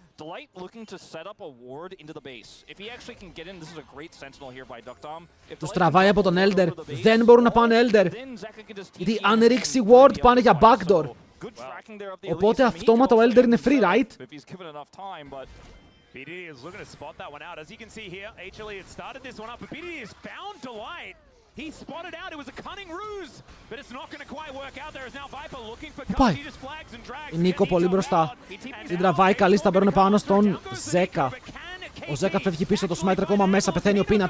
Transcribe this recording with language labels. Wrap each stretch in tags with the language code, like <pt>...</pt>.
<en>Delight looking to set up a ward into the base. If he actually can get in, this is a great sentinel here by Duckdom.</en> <el>Τους τραβάει από τον Elder. Δεν μπορούν να πάνε Elder. Γιατί αν ρίξει ward πάνε για backdoor. Οπότε αυτόματα ο Elder είναι free, right?</el> <en>BDD is looking to spot that one out. As you can see here, Hle had started this one up, but BDD has found Delight. He spotted out. It was a cunning ruse, but it's not going to quite work out. There is now Viper looking for cover. He just flags and drags.</en> <el>Η Νίκο πολύ μπροστά. Την τραβάει καλή, θα παίρνουν πάνω στον Ζέκα. Ο Ζέκα φεύγει πίσω, το Smite ακόμα μέσα, πεθαίνει ο Peanut.</el>